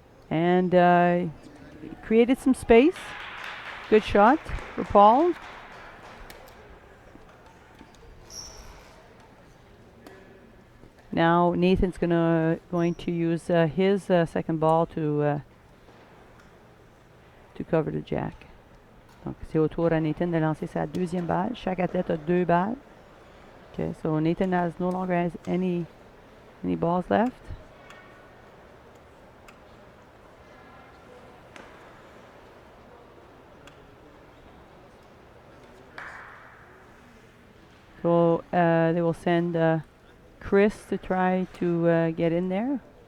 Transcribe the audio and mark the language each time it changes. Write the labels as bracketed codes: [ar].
[en] And created some space. Good shot for Paul. Now Nathan's going to use his second ball to cover the jack. [fr] Donc c'est au tour à Nathan de lancer sa deuxième balle. Chaque athlète a 2 balles. [en] Okay, so Nathan no longer has any balls left. So they will send Chris to try to get in there.